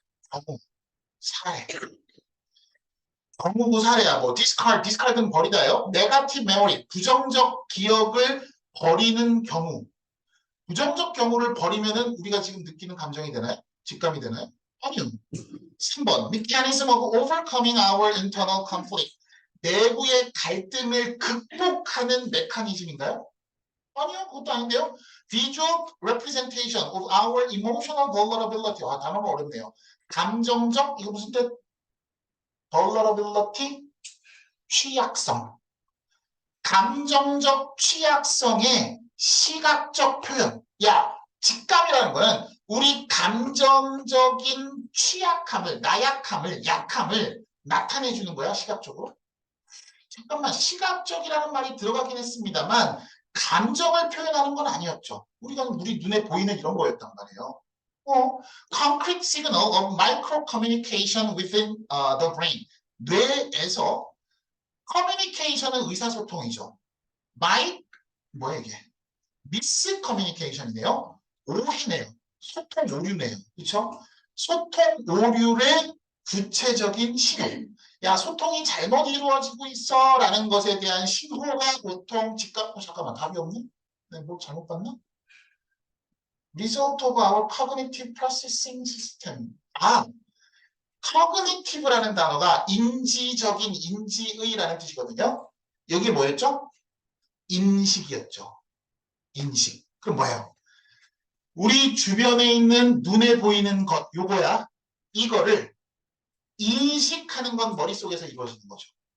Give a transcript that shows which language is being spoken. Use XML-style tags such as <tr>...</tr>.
<ko>경우, 사례. 경우구 사례야. 뭐 discard는 버리다요.</ko> <en>negative memory.</en> <ko>부정적 기억을 버리는 경우. 부정적 경우를 버리면은 우리가 지금 느끼는 감정이 되나요? 직감이 되나요? 아니요. 3번.</ko> <en>Mechanism of overcoming our internal conflict.</en> <ko>내부의 갈등을 극복하는 메커니즘인가요? 아니요. 그것도 아닌데요.</ko> <en>Visual representation of our emotional vulnerability.</en> <ko>단어가 어렵네요. 감정적, 이거 무슨 뜻? vulnerability? 취약성. 감정적 취약성의 시각적 표현. 야, 직감이라는 거는 우리 감정적인 취약함을, 나약함을, 약함을 나타내 주는 거야, 시각적으로. 잠깐만, 시각적이라는 말이 들어가긴 했습니다만 감정을 표현하는 건 아니었죠. 우리 눈에 보이는 이런 거였단 말이에요.</ko> <en>concrete signal of micro communication within the brain.</en> <ko>뇌에서 커뮤니케이션은 의사소통이죠. 뭐야 이게? 미스 커뮤니케이션이네요. 오해네요. 소통 오류네요. 그렇죠? 소통 오류의 구체적인 신호. 야, 소통이 잘못 이루어지고 있어 라는 것에 대한 신호가 보통 잠깐만, 답이 없네? 내가 뭘 잘못 봤나?</ko> <en>Result of our cognitive processing system.</en> <ko>cognitive라는 단어가 인지적인, 인지의라는 뜻이거든요. 여기 뭐였죠? 인식이었죠. 인식. 그럼 뭐예요? 우리 주변에 있는 눈에 보이는 것, 요거야. 이거를 인식하는 건 머릿속에서 이루어지는 거죠.</ko>